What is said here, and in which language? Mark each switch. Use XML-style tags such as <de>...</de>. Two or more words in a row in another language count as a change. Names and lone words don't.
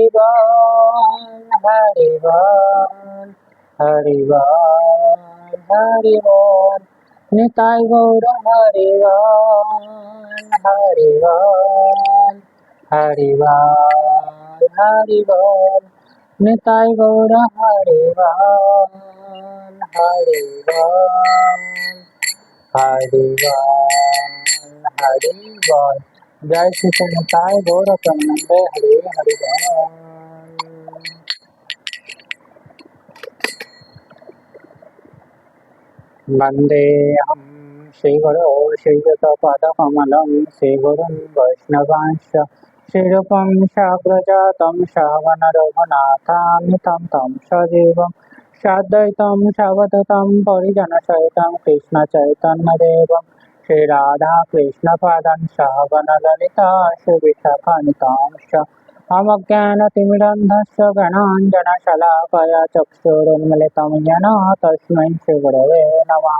<bn>বল হরি বল হরি বল হরি বল নিতাই গৌর হরি বল হরি বল হরি বল হরি বল নিতাই গৌর হরি বল হরি বল হরি বল হরি বল। জয় শ্রী নিতাই গৌর প্রেমানন্দে হরি হরি বল।</bn> <sa>वन्देऽहं श्रीगुरो श्रीयुतपदकमलं श्रीगुरुं वैष्णवांश्च श्रीरूपं साग्रजातं श्रावणरघुनाथामितं तं सजीवं साद्वैतं सावधूतं परिजनसहितं कृष्णचैतन्यदेवं श्रीराधाकृष्णपादान् सहगणललिता श्रीविशाखान्वितांश्च अमज्ञानतिमिरन्धस्य गणाञ्जनशलाकया चक्षुरुन्मिलितं येन तस्मै श्रीगुरवे नमः।</sa>